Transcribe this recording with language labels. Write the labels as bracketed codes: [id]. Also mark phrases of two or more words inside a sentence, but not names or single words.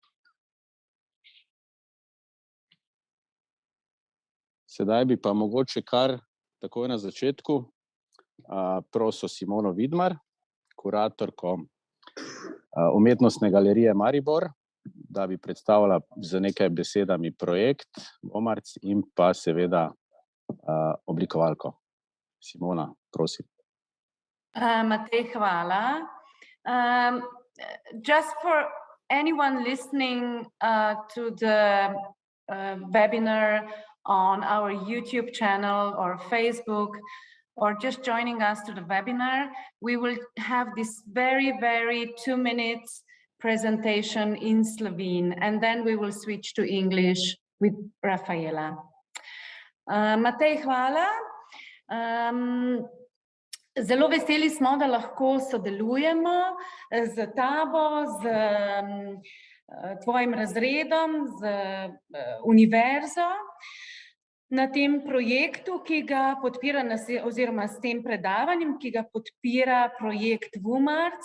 [sl] Sedaj bi pa mogoče kar takoj na začetku prosil Simono Vidmar, kuratorko Umetnostne galerije Maribor, da bi predstavila z nekaj besedami projekt Womarc in pa seveda oblikovalko. Simona, prosim. Matej, hvala. [en] Just for anyone listening to the webinar on our YouTube channel or Facebook, or just joining us to the webinar, we will have this very 2 minutes presentation in Slovene, and then we will switch to English with Rafaela. [sl] Matej, hvala. Zelo veseli smo, da lahko sodelujemo z tabo, z tvojim razredom, z univerzo na tem projektu, ki ga podpira oziroma s tem predavanjem, ki ga podpira projekt Womarc.